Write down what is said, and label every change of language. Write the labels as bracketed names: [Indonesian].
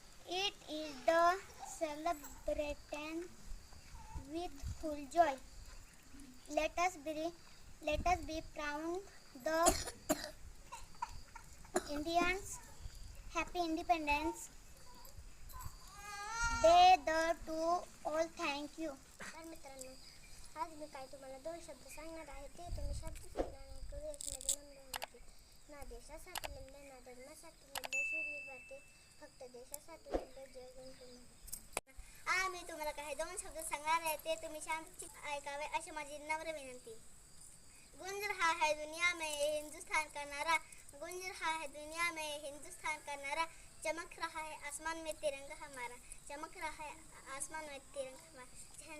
[English] It is the celebration with full joy. Let us be proud the Indians. Happy Independence Day to all. Thank you. [Marathi] तर मित्रांनो, आज मी काय तुम्हाला 2 शब्द सांगणार आहे. ते तुम्ही शब्द यामध्ये नोंदवून घ्या. ना देशासाठी लढले, ना धर्मासाठी लढले, शूरवीर भारतीय, फक्त देशासाठी लढले, जय गुंतून. मी तुम्हाला काही 2 शब्द सांगणार आहे. ते तुम्ही शांतचित ऐकावे अशी माझी नम्र विनंती. [Hindi] गुंज रहा है दुनिया में हिंदुस्तान का नारा. गुंज रहा है दुनिया में हिंदुस्तान का नारा. चमक रहा है आसमान में तिरंगा हमारा. चमक रहा है आसमान में तिरंगा हमारा.